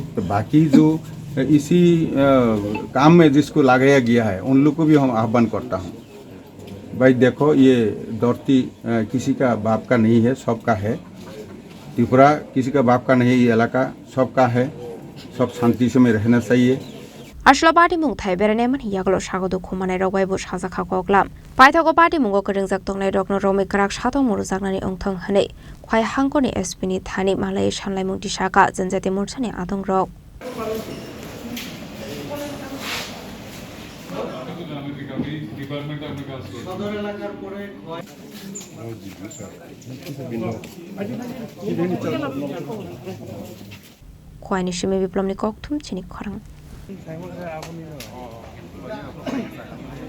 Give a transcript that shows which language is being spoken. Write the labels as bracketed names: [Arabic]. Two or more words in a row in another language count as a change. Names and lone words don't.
[Hindi] तो बाकी जो इसी काम में जिसको लगाया गया है उन लोग को भी हम आह्वान करता हूँ, भाई देखो ये धरती किसी का बाप का नहीं है, सबका है। त्रिपुरा किसी का बाप का नहीं, ये इलाका सबका है, सब शांति से में रहना चाहिए। [Kok Borok] Ashla party mung thai bereneman yaglo shagodu khumane rogwai bush hazakha koklam. Paithago party mungo keringzak tongnai rokno romi krak shato muruzagnani ongthang hane. Khwai hangkoni espini thani malai shanlai mung tishaka Janjati Murcha ni Adongrok. Khwai ni shime biplomni kokthum Chini Khorang.